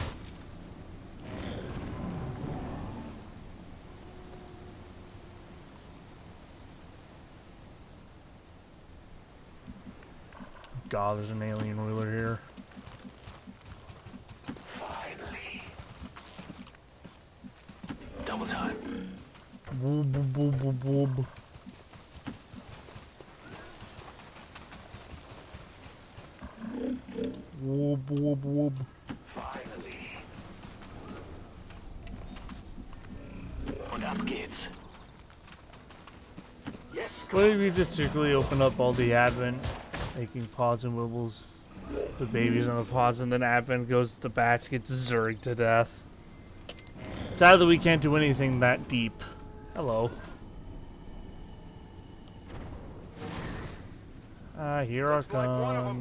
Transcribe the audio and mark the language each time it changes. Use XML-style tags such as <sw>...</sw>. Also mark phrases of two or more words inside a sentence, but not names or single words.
<en>God, there's an alien ruler here. Finally. Double time. Woob, woob, woob, woob, woob. Woob, woob, woob. Finally.</en> <de>Und ab geht's.</de> <en>Yes, What if we just secretly open up all the Advent, making pods and wibbles, the babies on the pods, and then Advent goes to the bats, gets zerged to death. Sadly, we can't do anything that deep. Hello. Ah, here are Archons.</en>